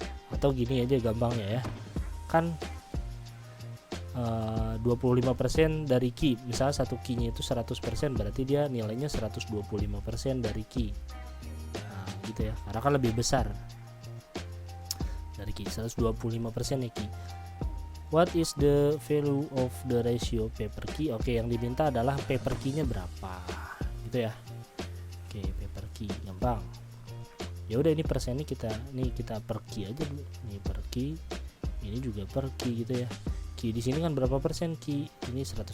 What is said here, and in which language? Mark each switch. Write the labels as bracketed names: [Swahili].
[Indonesian] Atau gini aja gampangnya ya, kan 25% dari Q, misalnya satu Q nya itu 100%, berarti dia nilainya 125% dari Q. Nah gitu ya, karena kan lebih besar dari Q, 125% ya Q. [English] What is the value of the ratio P per Q? [Indonesian] Oke, yang diminta adalah P per Q nya berapa gitu ya. Oke, P per Q gampang. Ya udah, ini persennya kita per Q aja dulu. Ini per Q, ini juga per Q gitu ya. Q di sini kan berapa persen Q? Ini 100%.